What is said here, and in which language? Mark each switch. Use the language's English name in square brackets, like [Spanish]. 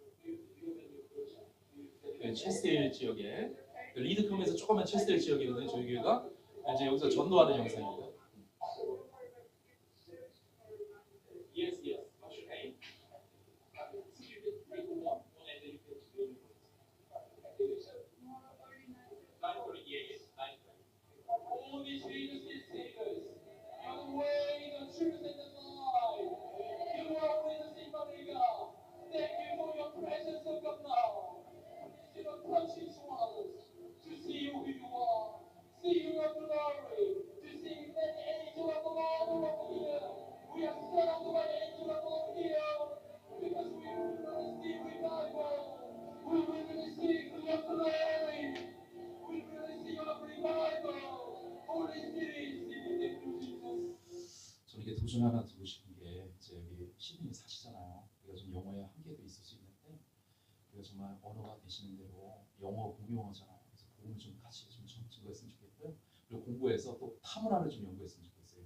[Korean] 그 체스테일 지역에 그 리드컴에서 조그만 체스테일 지역이거든요. 저희 교회가 이제 여기서 전도하는 영상입니다. [English] Yes, yes. What's your name? So you can take one and then you can do it. 9:30, yeah, 9:30. Holy Jesus is Savior. You're the way, the truth, and the life. You are with us, Emmanuel. Thank you for your presence, O God, now. To the touches ones, to see who you are, see your glory, to see that angel of the Lord over here. We are surrounded by the angel of the Lord here, because we really see revival. We really see your glory. We really see your revival. Holy Spirit, thank you, Jesus. [Korean] 저는 이게 도전 하나 드리고 싶은 게 이제 여기 시드니 사시잖아요. 우리가 좀 영어에 한계도 있을 수 있는데 우리가 정말 언어가 되시는 대로 영어 공용어잖아요. 그래서 복음을 좀 같이 좀 증거했으면 좋겠고요. 그리고 공부해서 또 타 문화를 좀 연구했으면 좋겠어요.